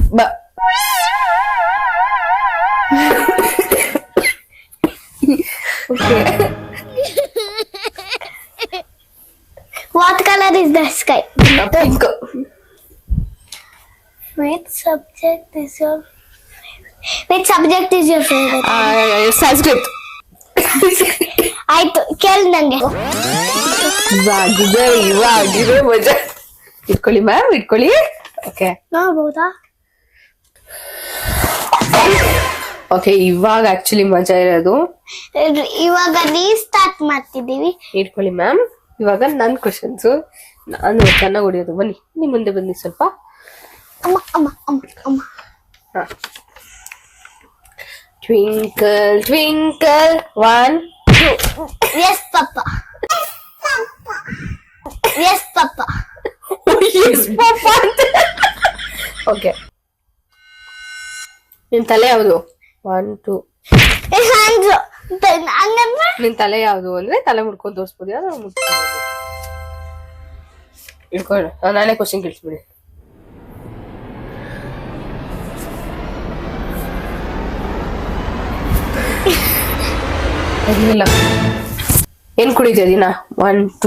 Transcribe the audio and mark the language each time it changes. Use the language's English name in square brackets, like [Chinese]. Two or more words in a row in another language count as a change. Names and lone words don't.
[English] Okay. What color is the sky? Pink. Which subject is your favorite? Sanskrit. [Kannada] ಆಯ್ತು, ಕೇಳಿ ನಂಗೆ. ಇವಾಗಿದೆ ಮಜಾ. ಇಟ್ಕೊಳ್ಳಿ ಮ್ಯಾಮ್, ಇಟ್ಕೊಳ್ಳಿ. ಓಕೆ, ನೋಡ್ಬೋದಾ? ಓಕೆ, ಇವಾಗ ಆಕ್ಚುಲಿ ಮಜಾ ಇರೋದು. ಇವಾಗ ಸ್ಟಾರ್ಟ್ ಮಾಡ್ತಿದ್ದೀವಿ. ಇಟ್ಕೊಳ್ಳಿ ಮ್ಯಾಮ್. ಇವಾಗ ನನ್ ಕ್ವಶನ್ಸ್, ನಾನು ಚೆನ್ನಾಗಿ ಹೊಡಿಯೋದು. ಬನ್ನಿ, ನಿಮ್ ಮುಂದೆ ಬನ್ನಿ ಸ್ವಲ್ಪ. ಅಮ್ಮ. [English] Twinkle, twinkle, 1 2. Yes, Papa. Yes, Papa. Yes, Papa. Okay. [Kannada] ನಿನ್ ತಲೆ ಯಾವುದು? 1 2 ಹಂಗಂದ್ರೆ ನಿನ್ ತಲೆ ಯಾವ್ದು ಅಂದ್ರೆ ತಲೆ ಮುಡ್ಕೊಂಡ್ ತೋರ್ಸ್ಬೋದು, ಯಾವ್ದು ಮುಟ್ಕೊಂಡು ಇಟ್ಕೊಂಡು ನಾನೇ ಕ್ವಶನ್ ಕೇಳಿಸ್ಬಿಡಿ. ಇಲ್ಲ ಏನ್ ಕುಡಿತೀಯ ದಿನ? 1 2